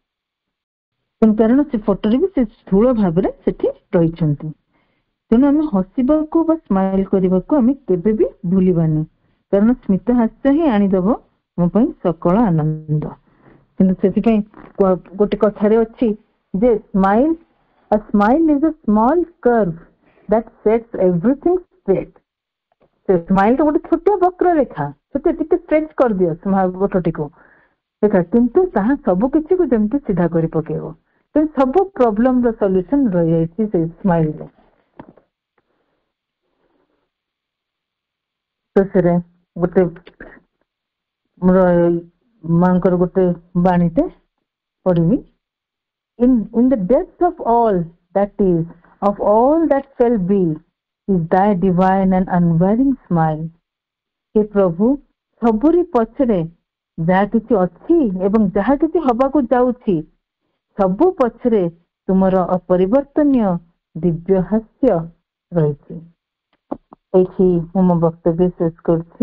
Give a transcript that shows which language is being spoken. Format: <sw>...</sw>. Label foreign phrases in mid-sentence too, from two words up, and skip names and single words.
<or>କାରଣ ସେ ଫଟୋରେ ବି ସେ ସ୍ଥୂଳ ଭାବରେ ସେଠି ରହିଛନ୍ତି। ତେଣୁ ଆମେ ହସିବାକୁ ବା ସ୍ମାଇଲ କରିବାକୁ ଆମେ କେବେ ବି ଭୁଲିବାନି, କାରଣ ସ୍ମିତ ହାସ୍ୟ ହିଁ ଆଣିଦବ ଆମ ପାଇଁ ସକଳ ଆନନ୍ଦ। କିନ୍ତୁ ସେଥିପାଇଁ ଗୋଟେ କଥାରେ ଅଛି ଯେ</or> <en>a smile is a small curve that sets everything straight।</en> <or>ସେ ସ୍ମାଇଲ ଟା ଗୋଟେ ଛୋଟ ବକ୍ର ରେଖା, ଟିକେ ଷ୍ଟ୍ରେଚ୍ କରିଦିଅ ଓଠଟିକୁ ଦେଖା, କିନ୍ତୁ ତାହା ସବୁ କିଛିକୁ ଯେମିତି ସିଧା କରି ପକେଇବ। ତେଣୁ ସବୁ ପ୍ରୋବ୍ଲେମ ର ସଲ୍ୟୁସନ ରହିଯାଇଛି ସେଇ ସ୍ମାଇଲରେ। ଶେଷରେ ଗୋଟେ ମୋର ମାଙ୍କର ଗୋଟେ ବାଣୀଟେ ପଢିବି।</or> <en>In the depth of all that is, of all that shall be, is thy divine and unvarying smile।</en> <or>ହେ ପ୍ରଭୁ, ସବୁରି ପଛରେ ଯାହା କିଛି ଅଛି ଏବଂ ଯାହା କିଛି ହବାକୁ ଯାଉଛି, ସବୁ ପଛରେ ତୁମର ଅପରିବର୍ତ୍ତନୀୟ ଦିବ୍ୟ ହାସ୍ୟ ରହିଛି। ଏଇଠି ମୁଁ ମୋ ବକ୍ତବ୍ୟ ଶେଷ କରୁଛି।</or>